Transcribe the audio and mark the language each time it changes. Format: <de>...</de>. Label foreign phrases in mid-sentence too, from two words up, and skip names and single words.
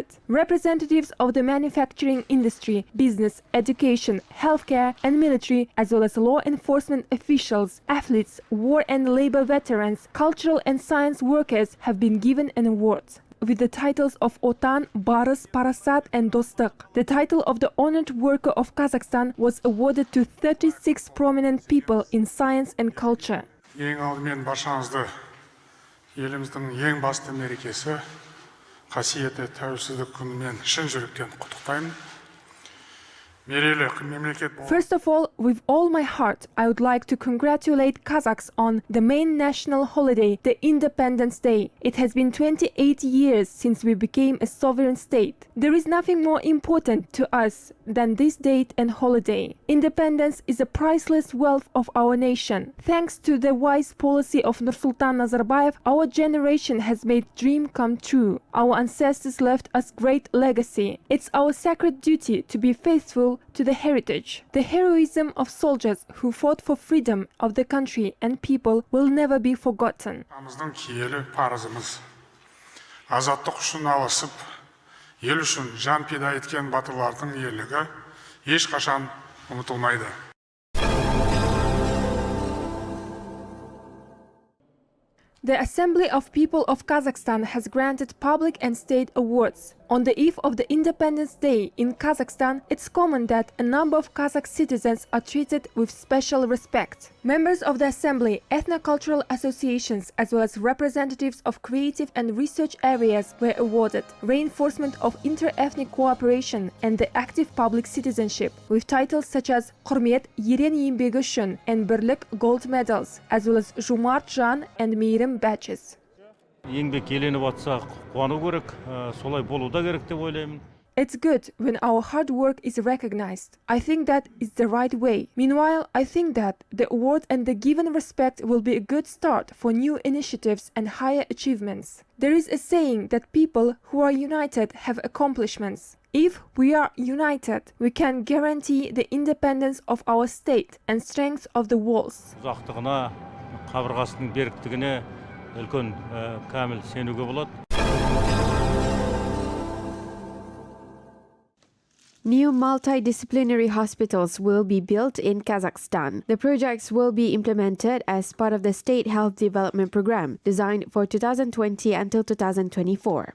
<en>Representatives of the manufacturing industry, business, education, healthcare and military, as well as law enforcement officials, athletes, war and labor veterans, cultural and science workers have been given an award with the titles of Otan, Barış, Parasat and Dostық. The title of the honored worker of Kazakhstan was awarded to 36 prominent people in science and culture.</en> <kk>Ең алдымен баршаңызды еліміздің ең басты мерекесі, қасиетті тәуелсіздік күнімен шын жүректен құттықтаймын.</kk> <en>First of all, with all my heart, I would like to congratulate Kazakhs on the main national holiday, the Independence Day. It has been 28 years since we became a sovereign state. There is nothing more important to us than this date and holiday. Independence is a priceless wealth of our nation. Thanks to the wise policy of Nursultan Nazarbayev, our generation has made dream come true. Our ancestors left us great legacy. It's our sacred duty to be faithful to the heritage. The heroism of soldiers who fought for freedom of the country and people will never be forgotten.</en> <kk>Азаттық үшін алысып, ел үшін жан пида еткен батырлардың ерлігі ешқашан ұмытылмайды.</kk> <en>The Assembly of People of Kazakhstan has granted public and state awards. On the eve of the Independence Day in Kazakhstan, it's common that a number of Kazakh citizens are treated with special respect. Members of the Assembly, ethno-cultural associations, as well as representatives of creative and research areas were awarded reinforcement of inter-ethnic cooperation and the active public citizenship, with titles such as Құрмет, Ерен еңбегі үшін and Бірлік gold medals, as well as Жомарт жан and Мейірім badges.</en> <kk>Еңбек еленіп атса қуану керек, солай болу да керек деп ойлаймын.</kk> <en>It's good when our hard work is recognized. I think that is the right way. Meanwhile, I think that the award and the given respect will be a good start for new initiatives and higher achievements. There is a saying that people who are united have accomplishments. If we are united, we can guarantee the independence of our state and strength of the walls.</en> <kk>Ұзақтығына, қабырғасының беріктігіне үлкен кәміл сенуге болады.</kk> <en>New multidisciplinary hospitals will be built in Kazakhstan. The projects will be implemented as part of the State Health Development Program, designed for 2020 until 2024.</en>